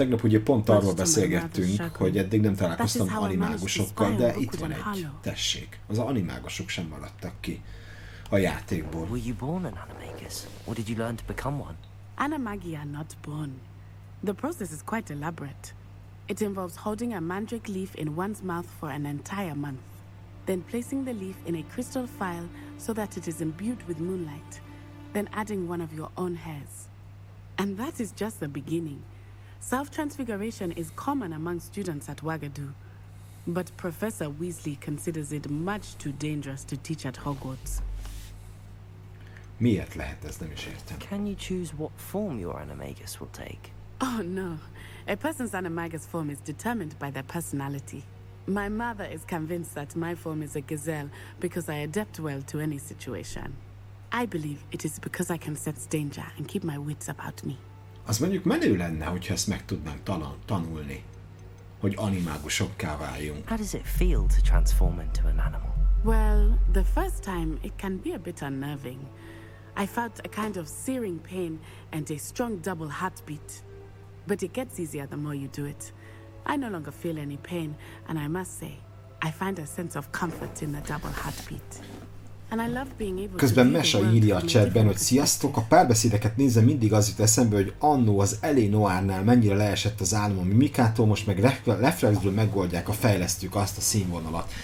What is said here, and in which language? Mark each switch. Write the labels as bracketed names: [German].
[Hungarian] Tegnap ugye pont arról beszélgettünk, hogy eddig nem találkoztam animágusokkal, de itt van egy. Tessék, az animágusok sem maradtak ki a játékból. [English] Were you born an animagus? Or did you learn to become one? Animagi are not born. The process is quite elaborate. It involves holding a mandrake leaf in one's mouth for an entire month. Then placing the leaf in a crystal phial so that it is imbued with moonlight. Then adding one of your own hairs. And that is just the beginning. Self-transfiguration is common among students at Ouagadougou. But Professor Weasley considers it much too dangerous to teach at Hogwarts. [Hungarian] Miért lehet ez? Nem is értem. [English] Can you choose what form your animagus will take? Oh no. A person's animagus form is determined by their personality. My mother is convinced that my form is a gazelle because I adapt well to any situation. I believe it is because I can sense danger and keep my wits about me. [Hungarian] Az mondjuk menő lenne, hogyha ezt meg tudnánk tanulni, hogy animágusokká váljunk. [English] How does it feel to transform into an animal? Well, the first time it can be a bit unnerving. I felt a kind of searing pain and a strong double heartbeat. But it gets easier the more you do it. I no longer feel any pain, and I must say, I find a sense of comfort in the double heartbeat. And I love being able [Hungarian] Közben [English] to be [Hungarian] Mesa írja a chatben, hogy sziasztok, a párbeszédeket nézve mindig az jut eszembe, hogy anno az Elénoárnál mennyire leesett az álom a mimikától, most meg reflexből megoldják a fejlesztők azt a színvonalat.